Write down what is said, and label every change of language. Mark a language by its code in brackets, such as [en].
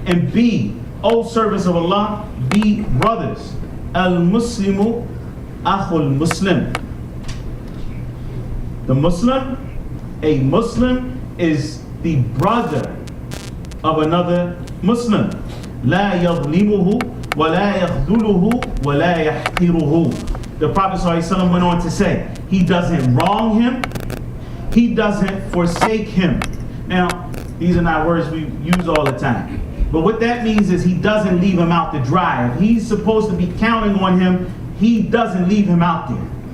[en] And be, O servants of Allah, be brothers. [ar] Al-Muslimu akhul Muslim. [en] The Muslim, a Muslim is the brother of another Muslim. [ar] لا يظلمه ولا يخذله ولا يحقره. [en] The Prophet ﷺ went on to say, he doesn't wrong him, he doesn't forsake him. Now, these are not words we use all the time, but what that means is he doesn't leave him out to dry. If he's supposed to be counting on him, he doesn't leave him out there.